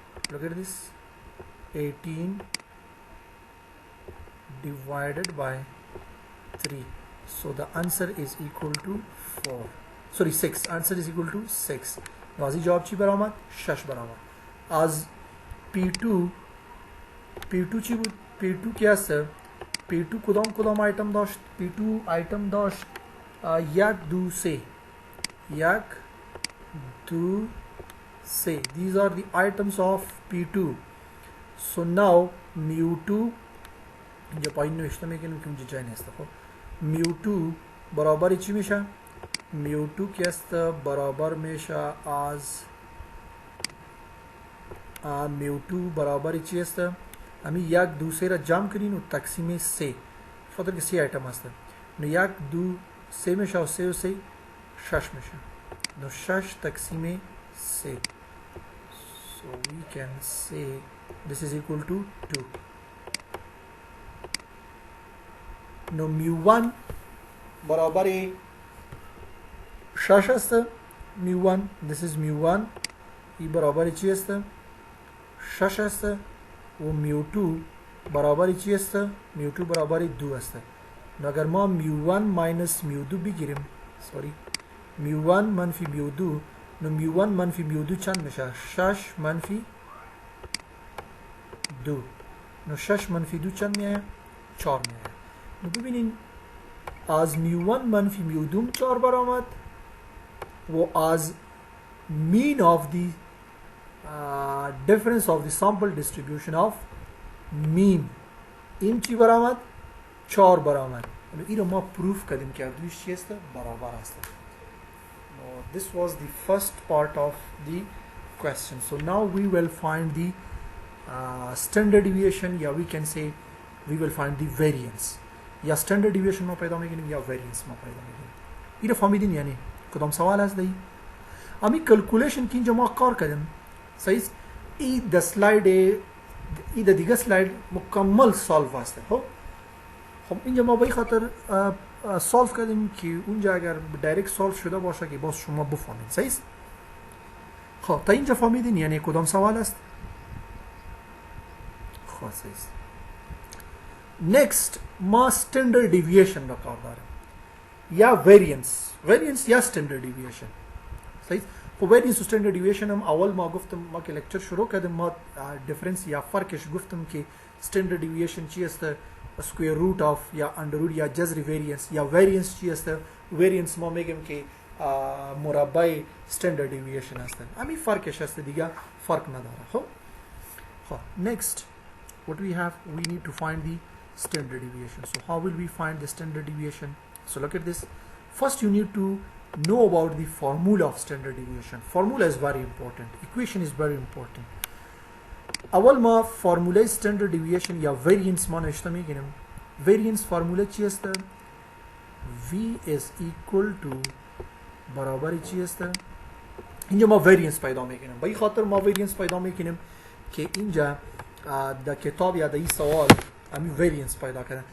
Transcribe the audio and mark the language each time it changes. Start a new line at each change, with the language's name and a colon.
English: look at this 18 divided by 3, so the answer is equal to 4 sorry 6. answer is equal to 6.
Persian: نوازی جواب چی برآمد؟ 6 برآمد. از P2 چی بود؟ P2 کی است؟ P2 کدام آیتم داشت؟ P2 آیتم داشت 1 2 3 1 2 3.
English: these are the items of P2. so now
Persian: mu2 اینجا پایین نوشته میکنیم که اونجا جای نیست. خب mu2 برابر چی میشه؟ mu2 کی است؟ برابر میشه از mu2 برابر چی است؟ همین 1 2 3 را جمع کنین و تقسیم 3 خاطر که 3 آیتم است. نو 1 2 3 میشه و 3 و 3 6 میشه. نو 6 تقسیم 3.
English: so we can say this is equal to 2.
Persian: نو mu1 برابر 6 است. mu1
English: this is mu1
Persian: این برابر چی است؟ 6 است. و mu2 برابر چی است؟ mu2 برابر 2 است. اگر ما mu1 minus mu2 بگیریم mu1 منفی mu2 نو mu1 منفی mu2 چند میشه؟ 6 منفی 2. نو 6 منفی 2 چند میآید؟ 4 میآید. نو ببینین از mu1 منفی mu2 4 برآمد و از
English: mean of the difference of the sample distribution of mean
Persian: این چی برآمد؟ 4 برآمد. این رو ما پروف کردیم که دویش چی است؟ برابر است.
English: This was the first part of the question. So now we will find the standard deviation, yeah we can say we will find the variance.
Persian: یا standard deviation ما پیدا میکنیم یا variance ما پیدا میکنیم. این رو فهمیدین یعنی کدام سوال هست دی؟ امی کلکولیشن که اینجا ما کار کردیم صحیح. این د سلاید این د دیگه سلاید مکمل سالو است. خب اینجا ما به این خاطر سالو کردیم که اونجا اگر دایرکت سالو شده باشه که باز شما بفهمید صحیح. خب تا اینجا فهمیدین یعنی کدام سوال است؟ خب صحیح. next ما standard deviation را کار داریم یا variance یا standard deviation صحیح. خب variance و standard deviation هم اول ما گفتم ما که لکچر شروع کردیم ما difference یا فرقش گفتم که standard deviation چی است؟
English: square root of
Persian: یا under root یا جذر variance یا variance چی است؟ variance ما میگیم که مربع standard deviation است. همین فرقش است دیگه فرق نداره.
English: خب next what we have we need to find the standard deviation. So how will we find the standard deviation? So look at this. First you need to know about the formula of standard deviation. Formula is very important. Equation is very important.
Persian: اول ما فرموله standard deviation یا variance ما نوشته میگیریم. variance فرموله چی است؟
English: v is equal to
Persian: برابر چی است؟ اینجا ما variance پیدا میکنیم. به این خاطر ما variance پیدا میکنیم که اینجا در کتاب یا در این سوال همین variance پیدا کردن.